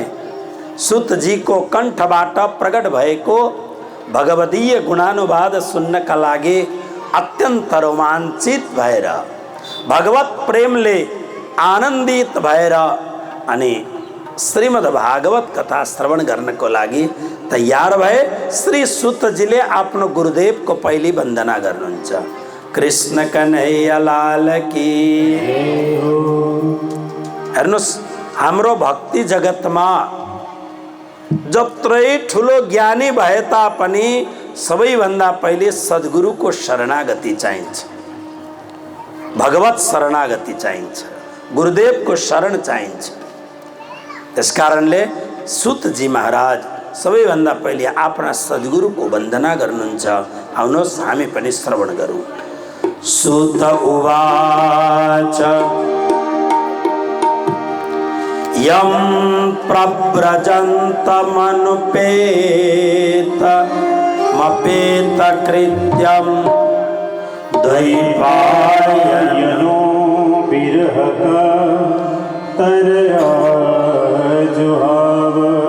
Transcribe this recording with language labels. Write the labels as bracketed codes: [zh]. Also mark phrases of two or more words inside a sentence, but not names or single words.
[ne] सुतजीको कण्ठबाट प्रकट भएको भगवतीय गुणानुवाद सुन्नका लागि अत्यन्त रोमाञ्चित भएर, भगवत प्रेमले आनन्दित भएर अनि श्रीमद् भागवत कथा श्रवण गर्नको लागि तयार भए। श्री सुतजीले आफ्नो गुरुदेवको पहिली वन्दना गर्नुहुन्छ। [hi] कृष्ण कन्हैया लाल की। [ne] हेर्नुहोस्, हाम्रो भक्ति जगतमा जत्रै ठुलो ज्ञानी भए तापनि सबैभन्दा पहिले सद्गुरुको शरणागति चाहिन्छ, भगवत शरणागति चाहिन्छ, गुरुदेवको शरण चाहिन्छ। त्यस कारणले सुतजी महाराज सबैभन्दा पहिले आफ्ना सद्गुरुको वन्दना गर्नुहुन्छ। आउनुहोस् हामी पनि श्रवण गरौँ। [sa] सुत उवाच यं प्रव्रजन्तमनुपेत मपेत कृत्यं द्वैपायनो बिरहक तरया जुहाव